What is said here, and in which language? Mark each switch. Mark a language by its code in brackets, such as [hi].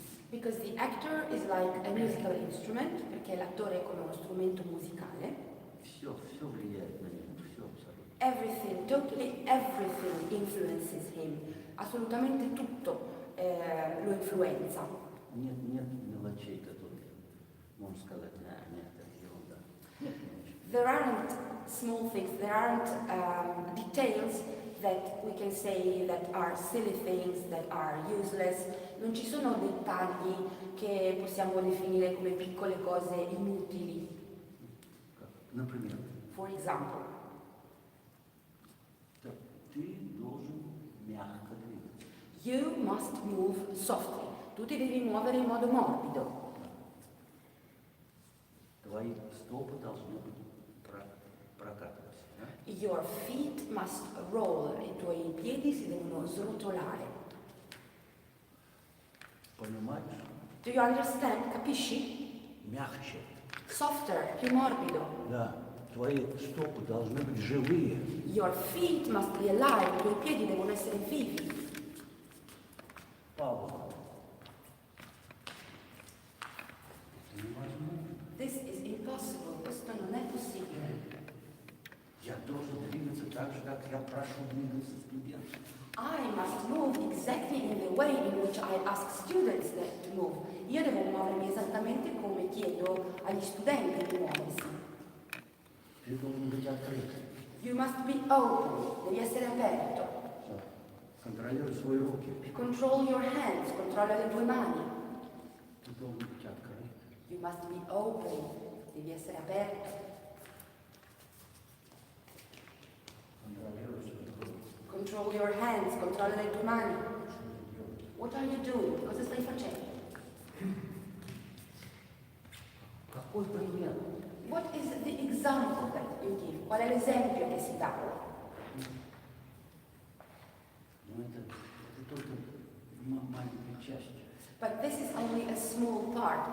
[en] Because the actor is like a musical instrument, [it] perché l'attore è come uno strumento musicale. [ru] Все влияет на него, все абсолютно. [en] Everything, totally everything influences him. [it] Assolutamente tutto lo influenza. [ru] Нет мелочей, которые можно сказать, нет, это ерунда. Нет мелочей. [en] There aren't small things, there aren't details that we can say that are silly things, that are useless. [it] Non ci sono dettagli che possiamo definire come piccole cose inutili. [ru] Например, [en] For example, [ru] ты должен мягко двигаться. [en] you must move softly. [it] Tu ti devi muovere in modo morbido. [ru] Твои стопы должны быть прокатываться. Да? [en] Your feet must roll, [it] i tuoi piedi si devono srotolare. [ru] Понимаешь? [en] Do you understand? [it] Capisci? [ru] Мягче. [en] Softer, [it] più morbido. [ru] Да. твои стопы должны быть живые. [en] Your feet must be alive, [it] i tuoi piedi devono essere vivi. [ru] Пауза. Это невозможно. [en] This is impossible, [it] questo non è possibile. [ru] Я должен двигаться так же, как я прошу двигаться студентов. [en] I must move exactly in the way in which I ask students to move. [it] Io devo muovermi esattamente come chiedo agli studenti di muoversi. [ru] Ты должен быть открыт. [en] You must be open, [it] devi essere aperto. [ru] Контролируй свои руки. [en] Control your hands, [it] controlla le tue mani. [ru] Ты должен быть открыт. [en] You must be open, [it] devi essere aperto. [ru] Контролируй свои руки. [en] Control your hands, [it] controlla le tue mani. [ru] Что ты делаешь? [en] What are you doing? [it] Cosa stai facendo? [ru] Какой пример? [en] What is the example that you give? [it] Qual è l'esempio che si dà? [ru] Ну, это только маленькая часть. [en] But this is only a small part.